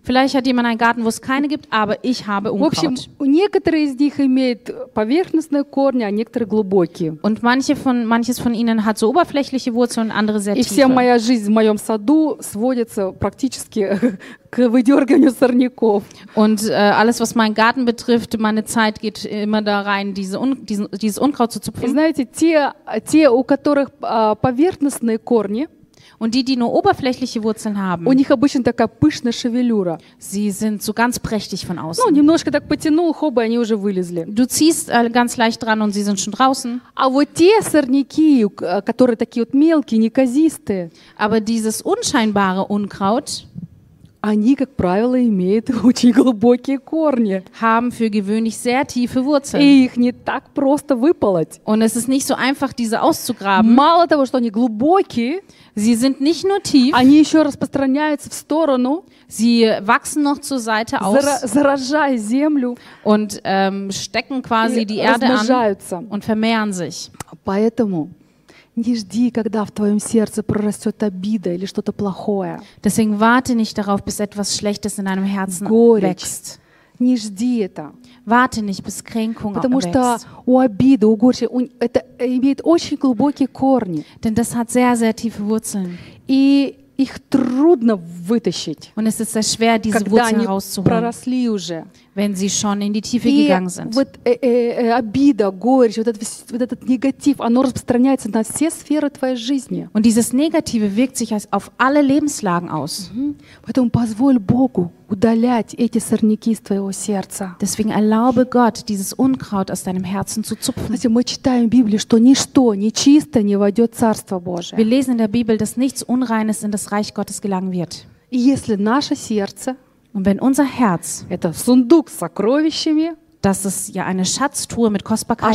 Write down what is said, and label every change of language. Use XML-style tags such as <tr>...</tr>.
<de>Vielleicht hat jemand einen Garten, wo es keine gibt, aber ich habe Unkraut.</de> <ru>В общем, некоторые из них имеют поверхностные корни, а некоторые глубокие.</ru> <de>Und manches von ihnen hat so oberflächliche Wurzeln und andere sehr tiefe.</de> <ru>И вся моя жизнь в моем саду сводится практически к выдергиванию сорняков.</ru> <de>Und alles, was meinen Garten betrifft, meine Zeit geht immer da rein, dieses Unkraut zu zupfen.</de> <ru>Знаете, те, у которых поверхностные корни,</ru> <de>Und die, die nur oberflächliche Wurzeln haben,</de> <ru>у них обычно такая пышная шевелюра.</ru> <de>Sie sind so ganz prächtig von außen.</de> <ru>Ну, немножко так потянул, хоба, они уже вылезли.</ru> <de>Du ziehst ganz leicht dran und sie sind schon draußen.</de> <ru>А вот те сорняки, которые такие вот мелкие, неказистые.</ru> <de>Aber dieses unscheinbare Unkraut,</de> <ru>они, как правило, имеют очень глубокие корни.</ru> <de>Haben für gewöhnlich sehr tiefe Wurzeln.</de> <ru>И их не так просто выполоть.</ru> <de>Und es ist nicht so einfach, diese auszugraben.</de> <ru>Мало того, что они глубокие,</ru> <de>sie sind nicht nur tief,</de> <ru>они еще распространяются в сторону,</ru> <de>sie wachsen noch zur Seite aus,</de> <ru>заражая землю,</ru> <de>und stecken quasi die Erde an und vermehren sich.</de> <ru>Поэтому не жди, когда в твоем сердце прорастет обида или что-то плохое.</ru> <de>Deswegen warte nicht darauf, bis etwas Schlechtes in deinem Herzen wächst.</de> <ru>Не жди это.</ru> <de>Warte nicht, bis Kränkung</de> <ru>потому что у обиды, у горечи, это имеет очень глубокие корни.</ru> <de>Denn das hat sehr, sehr tiefe Wurzeln.</de> <ru>И их трудно вытащить.</ru> <de>Und es ist sehr schwer, diese Wurzeln rauszuholen.</de> <ru>Когда они проросли уже.</ru> <de>Wenn sie schon in die Tiefe gegangen sind.</de> <ru>Вот, обида, горечь, вот этот негатив, оно распространяется на все сферы твоей жизни.</ru> <de>Und dieses Negative wirkt sich auf alle Lebenslagen aus. Mm-hmm.</de> <ru>Поэтому позволь Богу удалять эти сорняки из твоего сердца.</ru> <de>Deswegen erlaube Gott, dieses Unkraut aus deinem Herzen zu zupfen.</de> <ru>Знаете, мы читаем в Библии, что ничто нечисто не войдет в Царство Божие.</ru> <de>Wir lesen in der Bibel, dass nichts Unreines in das Reich Gottes gelangen wird.</de> <ru>И если наше сердце,</ru> <de>und wenn unser Herz,</de> <ru>это сундук с сокровищами,</ru> <de>das ist ja eine Schatztruhe mit Kostbarkeiten.</de>